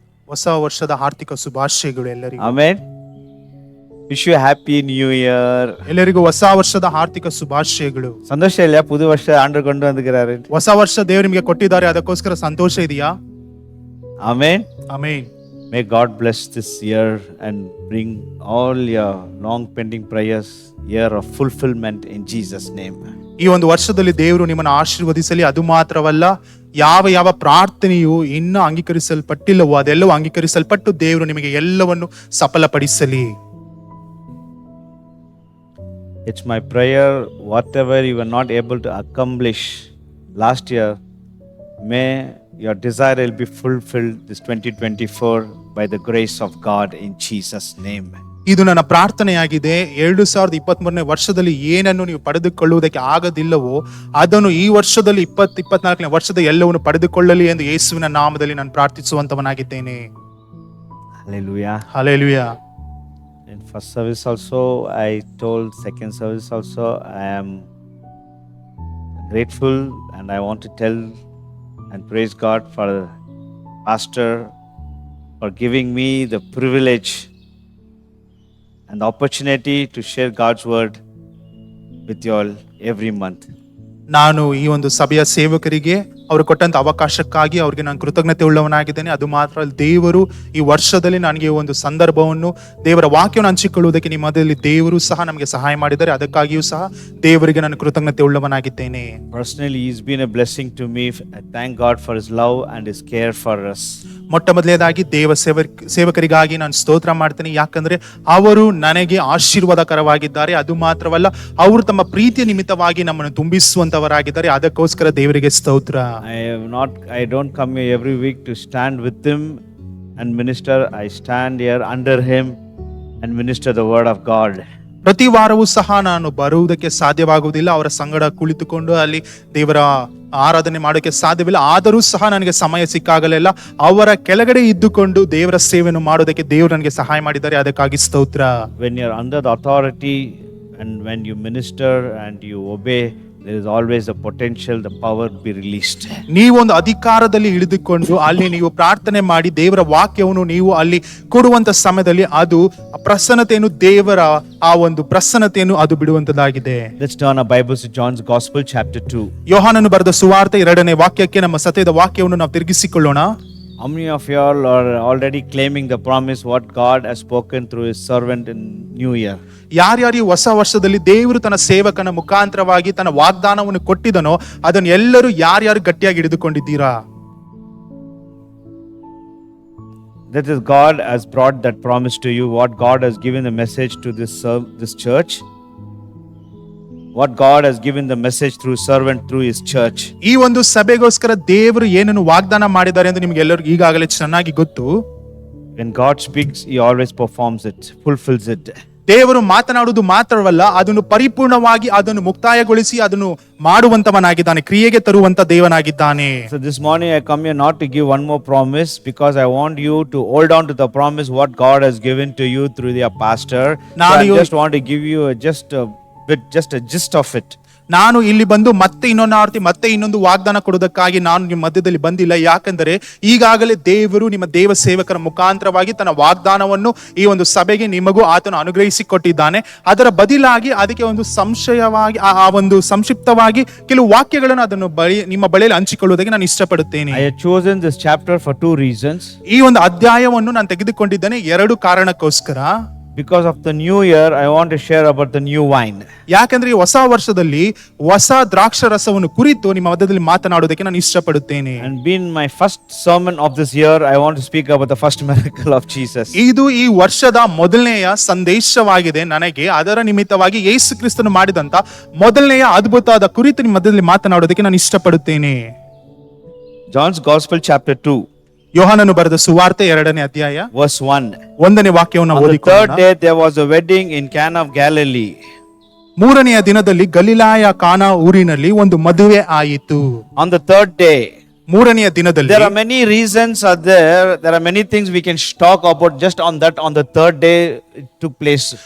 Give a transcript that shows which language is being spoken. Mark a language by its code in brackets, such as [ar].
[kn] ಹೊಸ ವರ್ಷದ ಆರ್ಥಿಕ ಶುಭಾಶಯಗಳು ಎಲ್ಲರಿಗೂ. [en] Amen. Wish you a happy new year. [kn] ಎಲ್ಲರಿಗೂ ಹೊಸ ವರ್ಷದ ಆರ್ಥಿಕ ಶುಭಾಶಯಗಳು. ಸಂತೋಷ ಇಲ್ಲ [ta] ಪುದು ವರ್ಷ ಆಂಡ್ರು [kn] ಕೊಂಡು ಬಂದಿದ್ದಾರೆ. ಹೊಸ ವರ್ಷ ದೇವರು ನಿಮಗೆ ಕೊಟ್ಟಿದ್ದಾರೆ, ಅದಕ್ಕೋಸ್ಕರ ಸಂತೋಷ ಇದೆಯಾ? [en] Amen. [kn] Amen. [en] May God bless this year and bring all your long pending prayers year of fulfillment in Jesus name. [kn] ಈ ಒಂದು ವರ್ಷದಲ್ಲಿ ದೇವರು ನಿಮ್ಮನ್ನು ಆಶೀರ್ವದಿಸಲಿ. ಅದು ಮಾತ್ರವಲ್ಲ, ಯಾವ ಯಾವ ಪ್ರಾರ್ಥನೆಯು ಇನ್ನೂ ಅಂಗೀಕರಿಸಲ್ಪಟ್ಟಿಲ್ಲವೋ ಅದೆಲ್ಲವೂ ಅಂಗೀಕರಿಸಲ್ಪಟ್ಟು ದೇವರು ನಿಮಗೆ ಎಲ್ಲವನ್ನು ಸಫಲಪಡಿಸಲಿ. [en] It's my prayer, whatever you were not able to accomplish last year, may your desire will be fulfilled this 2024 by the grace of God in Jesus' name. [kn] ಇದು ನನ್ನ ಪ್ರಾರ್ಥನೆಯಾಗಿದೆ. 2023ನೇ ವರ್ಷದಲ್ಲಿ ಏನನ್ನು ನೀವು ಪಡೆದುಕೊಳ್ಳುವುದಕ್ಕೆ ಆಗದಿಲ್ಲವೋ ಅದನ್ನು ಈ ವರ್ಷದಲ್ಲಿ 2024ನೇ ವರ್ಷದ ಎಲ್ಲವನ್ನು ಪಡೆದುಕೊಳ್ಳಲಿ ಎಂದು ಯೇಸುವಿನ ನಾಮದಲ್ಲಿ ನಾನು ಪ್ರಾರ್ಥಿಸುವಂತವನಾಗಿದ್ದೇನೆ. [en] Hallelujah. [kn] Hallelujah. [en] In first service also, I told second service also, I am grateful and I want to tell and praise God for Pastor for giving me the privilege and the opportunity to share God's word with you all every month. [kn] ನಾನು ಈ ಒಂದು ಸಭೆಯ ಸೇವಕರಿಗೆ ಅವರು ಕೊಟ್ಟಂತ ಅವಕಾಶಕ್ಕಾಗಿ ಅವರಿಗೆ ನಾನು ಕೃತಜ್ಞತೆ ಉಳ್ಳವನಾಗಿದ್ದೇನೆ. ಅದು ಮಾತ್ರ ದೇವರು ಈ ವರ್ಷದಲ್ಲಿ ನನಗೆ ಒಂದು ಸಂದರ್ಭವನ್ನು ದೇವರ ವಾಕ್ಯವನ್ನು ಹಂಚಿಕೊಳ್ಳುವುದಕ್ಕೆ ನಿಮ್ಮ ಮಧ್ಯದಲ್ಲಿ ದೇವರು ಸಹ ನಮಗೆ ಸಹಾಯ ಮಾಡಿದ್ದಾರೆ. ಅದಕ್ಕಾಗಿಯೂ ಸಹ ದೇವರಿಗೆ ನಾನು ಕೃತಜ್ಞತೆ ಉಳ್ಳವನಾಗಿದ್ದೇನೆ. [en] Personally, he's been a blessing to me. I thank God for his love and his care for us. [kn] ಮೊಟ್ಟ ಮೊದಲನೇದಾಗಿ ಸೇವಕರಿಗಾಗಿ ನಾನು ಸ್ತೋತ್ರ ಮಾಡ್ತೇನೆ, ಯಾಕಂದ್ರೆ ಅವರು ನನಗೆ ಆಶೀರ್ವಾದಕರವಾಗಿದ್ದಾರೆ. ಅದು ಮಾತ್ರವಲ್ಲ, ಅವರು ತಮ್ಮ ಪ್ರೀತಿಯ ನಿಮಿತ್ತವಾಗಿ ನಮ್ಮನ್ನು ತುಂಬಿಸುವಂತವರಾಗಿದ್ದಾರೆ. ಅದಕ್ಕೋಸ್ಕರ ದೇವರಿಗೆ ಸ್ತೋತ್ರ. [en] I don't come here every week to stand with him and minister. I stand here under him and minister the word of God. [kn] ಪ್ರತಿ ವಾರವೂ ಸಹ ನಾನು ಬರುವುದಕ್ಕೆ ಸಾಧ್ಯವಾಗುವುದಿಲ್ಲ, ಅವರ ಸಂಗಡ ಕುಳಿತುಕೊಂಡು ಅಲ್ಲಿ ದೇವರ ಆರಾಧನೆ ಮಾಡೋಕೆ ಸಾಧ್ಯವಿಲ್ಲ. ಆದರೂ ಸಹ ನನಗೆ ಸಮಯ ಸಿಕ್ಕಾಗಲೆಲ್ಲ ಅವರ ಕೆಳಗಡೆ ಇದ್ದುಕೊಂಡು ದೇವರ ಸೇವೆಯನ್ನು ಮಾಡೋದಕ್ಕೆ ದೇವರು ನನಗೆ ಸಹಾಯ ಮಾಡಿದ್ದಾರೆ. ಅದಕ್ಕಾಗಿ ಸ್ತೋತ್ರ. [en] When you're under the authority and when you minister and you obey, there is always the potential, the power be released. [kn] ನೀವೊಂದು ಅಧಿಕಾರದಲ್ಲಿ ಇಳಿದುಕೊಂಡು ಅಲ್ಲಿ ನೀವು ಪ್ರಾರ್ಥನೆ ಮಾಡಿ ದೇವರ ವಾಕ್ಯವನ್ನು ನೀವು ಅಲ್ಲಿ ಕೊಡುವಂತ ಸಮಯದಲ್ಲಿ ಅದು ಪ್ರಸನ್ನತೆಯನ್ನು ದೇವರ ಆ ಒಂದು ಪ್ರಸನ್ನತೆಯನ್ನು ಅದು ಬಿಡುವಂತದಾಗಿದೆ. [en] Let's turn our Bibles to John's Gospel chapter 2. [kn] ಯೋಹಾನನು ಬರೆದ ಸುವಾರ್ತೆ 2ನೇ ವಾಕ್ಯಕ್ಕೆ ನಮ್ಮ ಸತ್ಯದ ವಾಕ್ಯವನ್ನು ನಾವು ತಿರುಗಿಸಿಕೊಳ್ಳೋಣ. [en] How many of you all are already claiming the promise what God has spoken through his servant in New Year? [kn] ಯಾರ್ಯಾರು ಹೊಸ ವರ್ಷದಲ್ಲಿ ದೇವರು ತನ್ನ ಸೇವಕನ ಮುಖಾಂತರವಾಗಿ ತನ್ನ ವಾಗ್ದಾನವನ್ನು ಕೊಟ್ಟಿದನೋ ಅದನ್ನು ಎಲ್ಲರೂ ಯಾರ್ಯಾರು ಗಟ್ಟಿಯಾಗಿ ಹಿಡಿದುಕೊಂಡಿದ್ದೀರಾ? [en] That is, God has brought that promise to you. What God has given the message to this church. what God has given the message through servant through his church. [kn] ಈ ಒಂದು ಸಭೆಗೋಸ್ಕರ ದೇವರು ಏನನ್ನು ವಾಗ್ದಾನ ಮಾಡಿದ್ದಾರೆ ಎಂದು ನಿಮ್ಗೆ ಎಲ್ಲರಿಗೂ ಈಗಾಗಲೇ ಚೆನ್ನಾಗಿ ಗೊತ್ತು. [en] When God speaks, he always performs it, fulfills it. [kn] ದೇವರು ಮಾತನಾಡುವುದು ಮಾತ್ರವಲ್ಲ, ಅದನ್ನು ಪರಿಪೂರ್ಣವಾಗಿ ಅದನ್ನು ಮುಕ್ತಾಯಗೊಳಿಸಿ ಅದನ್ನು ಮಾಡುವಂತವನಾಗಿದ್ದಾನೆ, ಕ್ರಿಯೆಗೆ ತರುವಂತ ದೇವನಾಗಿದ್ದಾನೆ. [en] So this morning I come here not to give one more promise, because I want you to hold on to the promise what God has given to you through your pastor. So I just want to give you just a gist of it. [kn] ನಾನು ಇಲ್ಲಿ ಬಂದು ಮತ್ತೆ ಇನ್ನೊಂದು ವಾಗ್ದಾನ ಕೊಡುವುದಕ್ಕಾಗಿ ನಾನು ನಿಮ್ಮ ಮಧ್ಯದಲ್ಲಿ ಬಂದಿಲ್ಲ. ಯಾಕಂದರೆ ಈಗಾಗಲೇ ದೇವರು ನಿಮ್ಮ ದೇವ ಸೇವಕರ ಮುಖಾಂತರವಾಗಿ ತನ್ನ ವಾಗ್ದಾನವನ್ನು ಈ ಒಂದು ಸಭೆಗೆ ನಿಮಗೂ ಆತನು ಅನುಗ್ರಹಿಸಿಕೊಟ್ಟಿದ್ದಾನೆ. ಅದರ ಬದಲಾಗಿ ಅದಕ್ಕೆ ಒಂದು ಸಂಶಯವಾಗಿ ಆ ಒಂದು ಸಂಕ್ಷಿಪ್ತವಾಗಿ ಕೆಲವು ವಾಕ್ಯಗಳನ್ನು ಅದನ್ನು ನಿಮ್ಮ ಬಳಿಯಲ್ಲಿ ಹಂಚಿಕೊಳ್ಳುವುದಕ್ಕೆ ನಾನು ಇಷ್ಟಪಡುತ್ತೇನೆ. [en] I have chosen this chapter for two reasons. [kn] ಈ ಒಂದು ಅಧ್ಯಾಯವನ್ನು ನಾನು ತೆಗೆದುಕೊಂಡಿದ್ದೇನೆ ಎರಡು ಕಾರಣಕ್ಕೋಸ್ಕರ. [en] Because of the new year, I want to share about the new wine. [kn] ಯಾಕಂದ್ರೆ ಈ ಹೊಸ ವರ್ಷದಲ್ಲಿ ಹೊಸ ದ್ರಾಕ್ಷಾರಸವನ್ನು ಕುರಿತು ನಿಮ್ಮ ಮಧ್ಯದಲ್ಲಿ ಮಾತನಾಡುವುದಕ್ಕೆ ನಾನು ಇಷ್ಟಪಡುತ್ತೇನೆ. [en] And being my first sermon of this year, I want to speak about the first miracle of Jesus. [kn] ಇದು ಈ ವರ್ಷದ ಮೊದಲನೆಯ ಸಂದೇಶವಾಗಿದೆ ನನಗೆ. ಅದರ ನಿಮಿತ್ತವಾಗಿ ಯೇಸು ಕ್ರಿಸ್ತನು ಮಾಡಿದಂತ ಮೊದಲನೆಯ ಅದ್ಭುತವಾದ ಕುರಿತು ನಿಮ್ಮ ಮಧ್ಯದಲ್ಲಿ ಮಾತನಾಡುವುದಕ್ಕೆ ನಾನು ಇಷ್ಟಪಡುತ್ತೇನೆ. [en] John's Gospel chapter 2. [kn] ಯೋಹಾನನು ಬರೆದ ಸುವಾರ್ತೆ 2ನೇ ಅಧ್ಯಾಯ [en] Verse 1. [kn] 1ನೇ ವಾಕ್ಯವನ್ನು [en] On the [kn] ಓದಿಕೊಳ್ಳೋಣ. [en] third day there was a wedding in Cana of Galilee. [kn] 3ನೆಯ ದಿನದಲ್ಲಿ ಗಲಿಲಾಯ ಕಾನಾ ಊರಿನಲ್ಲಿ ಒಂದು ಮದುವೆ ಆಯಿತು. [en] On the third day. [kn] 3ನೆಯ ದಿನದಲ್ಲಿ [en] There are many reasons are there. There are many things we can talk about just on the third day it took place.